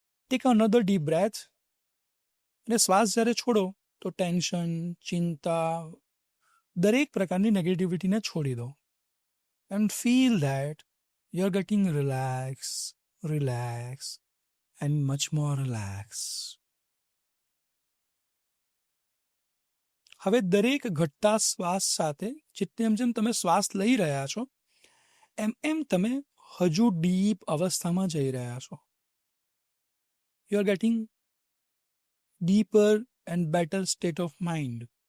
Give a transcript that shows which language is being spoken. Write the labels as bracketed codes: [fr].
[en] Take another deep breath, [gu] અને શ્વાસ જ્યારે છોડો તો ટેન્શન, ચિંતા, દરેક પ્રકારની નેગેટિવિટીને છોડી દો. [en] And feel that you are getting relax, and much more relaxed. [gu] હવે દરેક ઘટતા શ્વાસ સાથે જેમ જેમ તમે શ્વાસ લઈ રહ્યા છો એમ એમ તમે હજુ ડીપ અવસ્થામાં જઈ રહ્યા છો. [en] You are getting deeper and better state of mind.